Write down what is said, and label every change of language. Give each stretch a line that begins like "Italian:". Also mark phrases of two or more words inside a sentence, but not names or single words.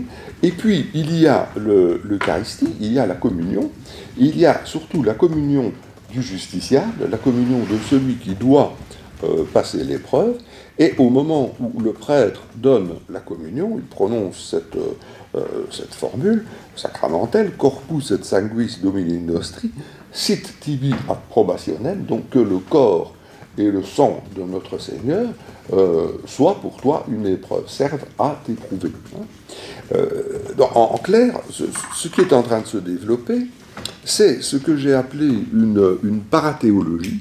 French: Et puis, il y a l'Eucharistie, il y a la communion, il y a surtout la communion du justiciable, la communion de celui qui doit passer l'épreuve, et au moment où le prêtre donne la communion, il prononce cette formule sacramentelle,
Latin: corpus et sanguis Domini nostri, sit tibi ad probationem,
French: donc que le corps et le sang de notre Seigneur soient pour toi une épreuve, servent à t'éprouver. En clair, ce qui est en train de se développer, c'est ce que j'ai appelé une parathéologie.